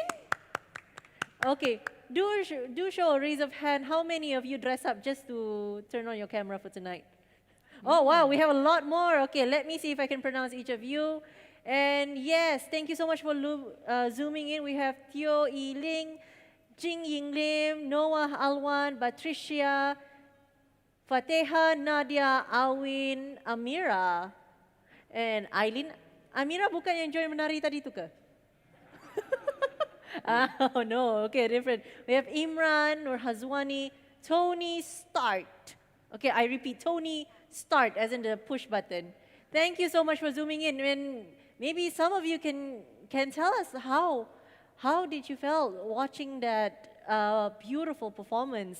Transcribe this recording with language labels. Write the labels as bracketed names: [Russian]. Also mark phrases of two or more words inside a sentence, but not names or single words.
[English] Okay, do show a raise of hand. How many of you dress up just to turn on your camera for tonight? Oh, wow, we have a lot more. Okay, let me see if I can pronounce each of you. And yes, thank you so much for zooming in. We have Teo E. Ling, Jing Ying Lim, Noah Alwan, Patricia, Fateha, Nadia, Awin, Amira, and Aileen. [Malay] Amira bukan yang join menari tadi tu ke? [English] Oh no, okay, different. We have Imran, Nur Hazwani, Tony Start. Okay, I repeat, Tony Start, as in the push button. Thank you so much for zooming in. And maybe some of you can tell us how did you feel watching that beautiful performance.